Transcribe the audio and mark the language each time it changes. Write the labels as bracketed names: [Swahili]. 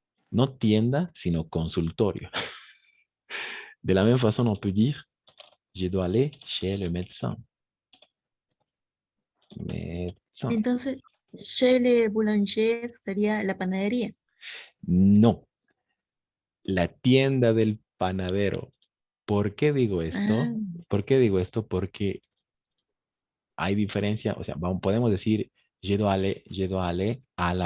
[Spanish] No tienda, sino consultorio. [French] De la même façon, on peut dire, je dois aller chez le médecin. Médecin. [Spanish] Entonces, [French] chez le boulanger [Spanish] sería la panadería. No. La tienda del panadero. ¿Por qué digo esto? Ah, ¿Por qué digo esto? Porque hay diferencia, o sea, podemos decir, [French] je dois aller à la